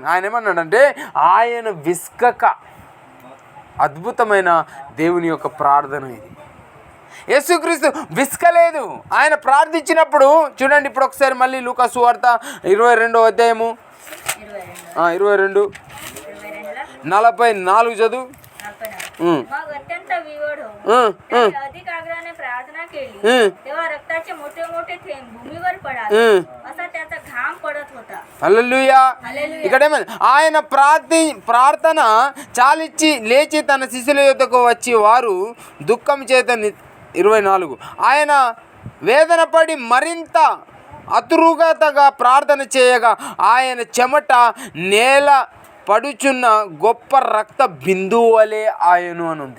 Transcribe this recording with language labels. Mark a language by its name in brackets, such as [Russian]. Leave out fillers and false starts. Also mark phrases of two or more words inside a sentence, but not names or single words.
[Telugu] ఆయన ఏమన్నాడంటే, ఆయన విసుకక, అద్భుతమైన దేవుని యొక్క ప్రార్థన ఇది. యేసుక్రీస్తు విసుకలేదు. ఆయన ప్రార్థించినప్పుడు చూడండి, ఇప్పుడు ఒకసారి మళ్ళీ లూకా సువార్త 22వ అధ్యాయము 22:44 చదువు. [Marathi] मग अत्यंत विवड होऊन त्याने अधिक आग्रहाने प्रार्थना केली, तेव्हा रक्ताचे मोठे मोठे थेंब भूमीवर पडाले, असा त्याचा घाम पडत होता. [Telugu] హల్లెలూయా. ఇక్కడ ఏమైంది? ఆయన ప్రార్థన చాలిచ్చి లేచి తన శిష్యుల యొద్దకు వచ్చి వారు దుఃఖం చేత 24 ఆయన వేదన పడి మరింత అతురుగతగా ప్రార్థన చేయగా ఆయన చెమట నేల పడుచున్న గొప్ప రక్త బిందువు వలె ఆయను అని ఉంది.